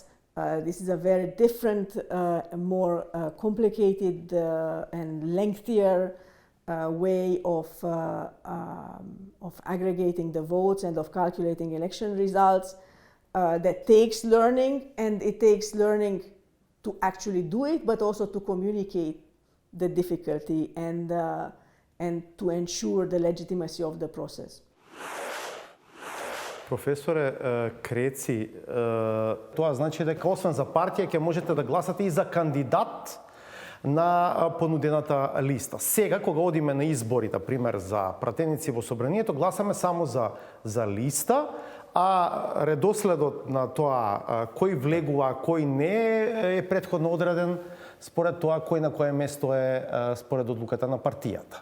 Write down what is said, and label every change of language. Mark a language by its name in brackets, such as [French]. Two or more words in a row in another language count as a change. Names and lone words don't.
[English] This is a very different, more complicated and lengthier way of aggregating the votes and of calculating election results that takes learning, and it takes learning to actually do it, but also to communicate the difficulty and to ensure the legitimacy of the process. [Macedonian] Професоре Креци, тоа значи дека освен за партија ќе можете да гласате и за кандидат на понудената листа. Сега, кога одиме на избори, на пример, за пратеници во собранието, гласаме само за листа, а редоследот на тоа кој влегува, кој не е претходно одреден според тоа кој на кое место е според одлуката на партијата.